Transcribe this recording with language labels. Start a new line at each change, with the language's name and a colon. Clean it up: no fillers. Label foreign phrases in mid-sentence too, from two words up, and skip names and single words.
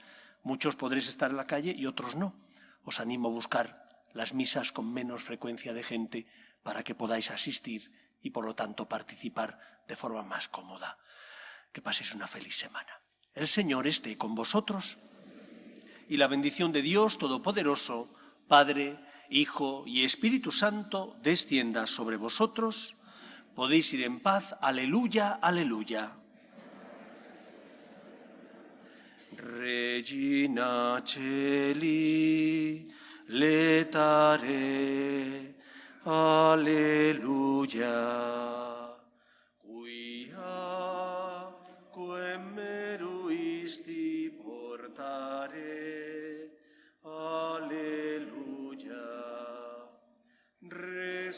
Spanish: Muchos podréis estar en la calle y otros no. Os animo a buscar las misas con menos frecuencia de gente para que podáis asistir y, por lo tanto, participar de forma más cómoda. Que paséis una feliz semana. El Señor esté con vosotros y la bendición de Dios Todopoderoso, Padre, Hijo y Espíritu Santo, descienda sobre vosotros. Podéis ir en paz. Aleluya, aleluya.
Latin: Regina Celi, letare, aleluya. Quia quem meruisti portare, aleluya.